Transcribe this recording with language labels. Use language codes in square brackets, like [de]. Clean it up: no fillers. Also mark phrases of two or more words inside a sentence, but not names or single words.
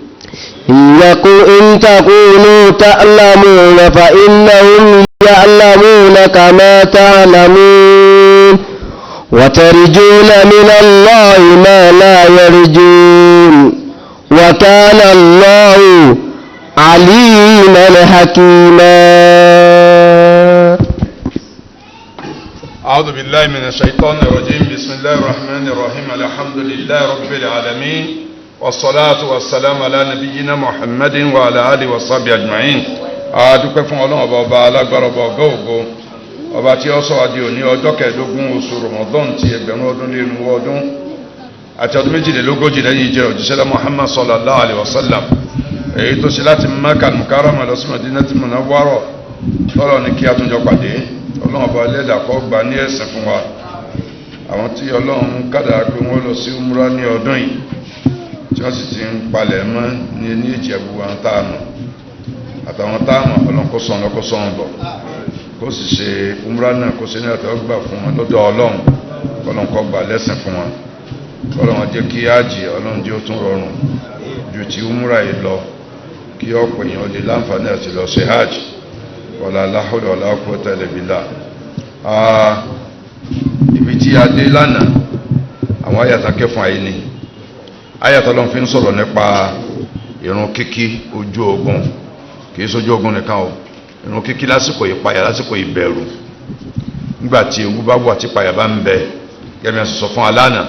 [ar] إن تكونوا تعلمون فإنهم يعلمون كما تعلمون وترجون من الله ما لا يرجون وكان الله عليما حكيما. أعوذ بالله من الشيطان الرجيم. بسم الله الرحمن الرحيم. الحمد لله رب العالمين والصلاة والسلام على نبينا محمد وعلى آله وصحبه أجمعين. [yo] adúpẹ́ fún Ọlọ́run ọba alágbára ọba ọgá ògo ọba tí ó sọ adé òní ọjọ́ kẹẹ̀ẹ́dógún oṣù Ramadan ti ẹgbẹ̀rún ọdún lé irínwó ọdún àti ọdún méjìlélógójì lẹ́yìn ìjẹ́ òjíṣẹ́ Muhammad [ar] صلى الله عليه وسلم [yo] èyí tó ṣe láti Makkah al-Mukarramah lọ sí Madinatul Munawwarah tọ́lọ̀ ní kí a tún jọ pàdé. Ọlọ́run ọba ẹlẹ́dàá kó gbà ní ẹ̀sìn fún wa. Àwọn tí Ọlọ́run kádàrá pé wọ́n lọ sí umrah ní ọdún yìí tí wọ́n sì ti ń palẹ̀ mọ́ ní Ìjẹ̀bú àwọn táàmù àtàwọn táàmù Ọlọ́run kó sọ̀nà kó sọ̀nà bọ̀ kó sì ṣe umrah náà kó ṣe ní àtẹ́wọ́gbà fún wọn lọ́dọ̀ Ọlọ́run Ọlọ́run kó gbà lẹ́sìn fún wọn. Ọlọ́run jẹ́ kí ájì Ọlọ́run jẹ́ ó tún rọrùn ju ti umrah yìí lọ kí ọ̀pọ̀ èèyàn lè láǹfààní àti lọ ṣe hajj [ar] ولا لا حول ولا قوة إلا بالله. [yo] Ibi tí a dé lánàá àwọn àyàtà kẹfún ayé ni àyàtà Ọlọ́run fi ń sọ̀rọ̀ nípa ìrun kíkí ojú ogun kìí sójú ogun nìkan o, ìrun kíkí lásìkò ìpayà lásìkò ìbẹ̀rù nígbàtí ewu bá wà tí ìpayà bá ń bẹ gẹ́gẹ́ bí a sọ fún alánà